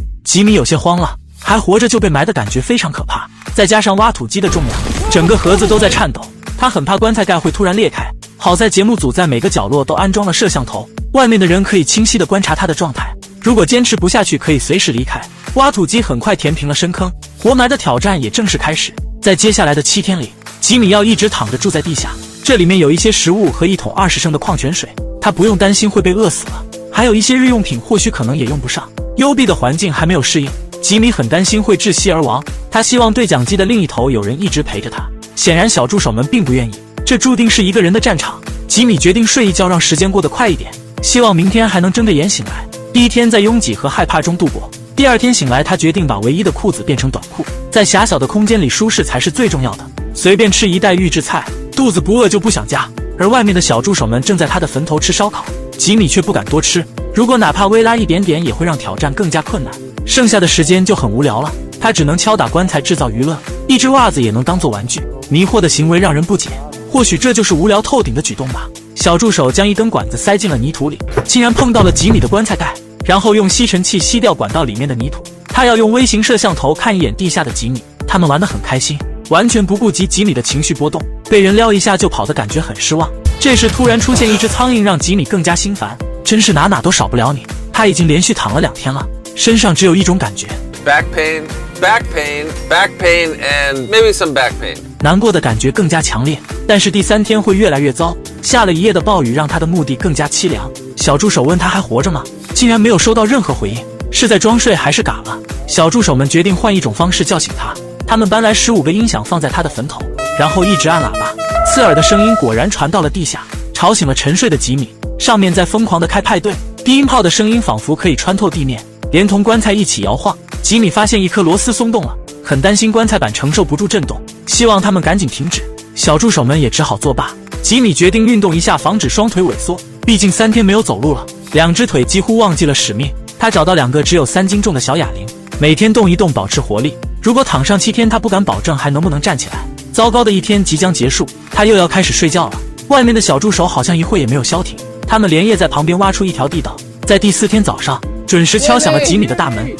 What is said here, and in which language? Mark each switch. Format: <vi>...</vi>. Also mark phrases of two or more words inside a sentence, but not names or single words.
<zh>吉米有些慌了，還活着就被埋的感覺非常可怕，再加上挖土機的重量，整個盒子都在顫抖。他很怕棺材蓋會突然裂開，好在節目組在每個角落都安裝了攝像頭，外面的人可以清晰地觀察他的狀態。如果堅持不下去，可以隨時離開。挖土機很快填平了深坑，活埋的挑戰也正式開始。在接下來的7天裡，吉米要一直躺着住在地下，這裡面有一些食物和1桶20升的礦泉水，他不用擔心會被餓死了，還有一些日用品或許可能也用不上。幽閉的環境還沒有適應，吉米很擔心會窒息而亡，他希望對講機的另一頭有人一直陪着他。顯然小助手們並不願意，這注定是一個人的戰場。吉米決定睡一覺，讓時間過得快一點，希望明天還能睜着眼醒來。第1天在擁擠和害怕中度過，第2天醒來，他決定把唯一的褲子變成短褲，在狹小的空間裡舒適才是最重要的。隨便吃一袋預制菜，肚子不餓就不想加。而外面的小助手們正在他的墳頭吃燒烤，吉米卻不敢多吃，如果哪怕微拉一點點，也會讓挑戰更加困難。剩下的時間就很無聊了，他只能敲打棺材制造娛樂，一只襪子也能當做玩具。迷惑的行為讓人不解，或許這就是無聊透頂的舉動吧。小助手將一根管子塞進了泥土裡，竟然碰到了吉米的棺材蓋，然後用吸尘器吸掉管道裡面的泥土。他要用微型攝像頭看一眼地下的吉米，他们玩得很開心，完全不顧及吉米的情緒波動，被人撩一下就跑的感覺很失望。這時突然出現一隻蒼蠅，讓吉米更加心煩，真是哪都少不了你。他已經連續躺了2天了，身上只有一種感覺</zh> <en>：back pain, back pain, back pain, and maybe some back pain。</en> <zh>難過的感覺更加強烈，但是第3天會越來越糟。下了一夜的暴雨讓他的墓地更加淒涼。小助手問他還活着嗎？竟然沒有收到任何回應，是在裝睡還是嘎了？小助手們決定換一種方式叫醒他，他們搬來15個音響放在他的墳頭，然後一直按喇叭，刺耳的聲音果然傳到了地下，吵醒了沉睡的吉米。上面在瘋狂地開派對，低音炮的聲音仿佛可以穿透地面，連同棺材一起搖晃。吉米發現一顆螺絲鬆動了，很擔心棺材板承受不住震動，希望他們趕緊停止。小助手們也只好作罷。吉米決定運動一下，防止雙腿萎縮，畢竟3天沒有走路了，2隻腿幾乎忘記了使命。他找到2個只有3斤重的小啞鈴，每天動一動保持活力。如果躺上7天，他不敢保證還能不能站起來。糟糕的一天即將結束，他又要開始睡覺了。外面的小助手好像一會也沒有消停，他們連夜在旁邊挖出一條地道，在第4天早上準時敲響了吉米的大門。</zh>